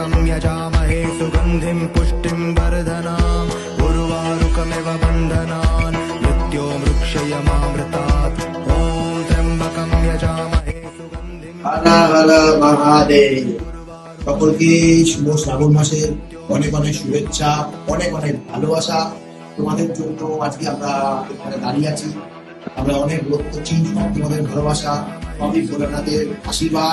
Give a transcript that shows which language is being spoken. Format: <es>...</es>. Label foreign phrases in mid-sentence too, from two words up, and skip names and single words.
<sa>यजामहे सुगन्धिं पुष्टिं वर्धनाम् उर्वारुकमिव बन्धनान् मृत्यो मृक्षयमामृतात् ॐ त्र्यम्बकं यजामहे सुगन्धिं</sa> <bn>হর হর মহাদেব। সকলকে শুভ শ্রাবণ মাসের অনেক অনেক শুভেচ্ছা, অনেক অনেক ভালোবাসা। তোমাদের জন্য আজকে আমরা এখানে দাঁড়িয়ে আছি। আমরা অনেক বোধ করছি তোমাদের ভালোবাসা, সবই ভোলেনাথের আশীর্বাদ।</bn>